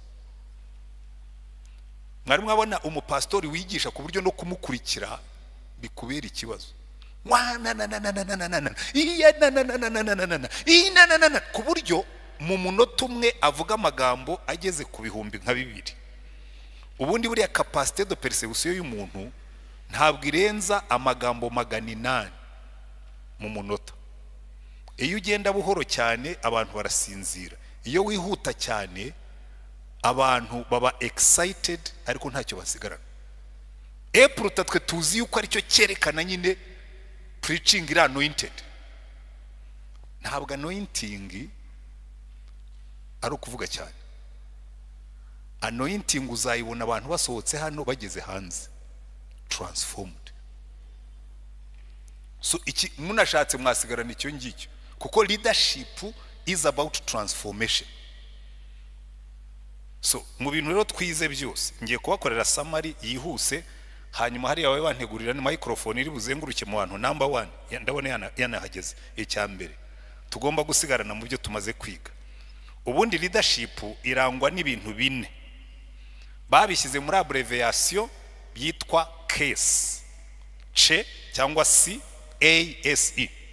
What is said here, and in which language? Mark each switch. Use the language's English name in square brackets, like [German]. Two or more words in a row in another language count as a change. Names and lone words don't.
[Kinyarwanda] mwari mwabona umupastori wigisha ku buryo no kumukurikira bikubera ikibazo ku buryo mu munota umwe avuga amagambo ageze ku bihumbi nka 2 ubundi buriya [French] capacité de perception [Kinyarwanda] y'umuntu ntabwo irenza amagambo 800 mu munota iyo ugenda buhoro cyane abantu barasinzira iyo wihuta cyane abantu baba excited ariko ntacyo basigarana epuruta twe tuzi yuko aricyo cyerekana nyine preaching iri anointed ntabwo anointing ari ukuvuga cyane anointing uzayibona abantu basohotse hano bageze hanze transformed. So iki munashatse mwasigarana icyo ngicyo, kuko [English] leadership is about transformation. [Kinyarwanda] So mu bintu rero twize byose ngiye kubakorera summary yihuse, hanyuma hari yawe bantegurira ni microphone iri buzenguruke mu bantu. Number 1 ndabona yanahageze. Icyambere tugomba gusigarana mu byo tumaze kwiga. Ubundi leadership irangwa n'ibintu bine babishyize muri abbreviation byitwa case, C cyangwa CASE.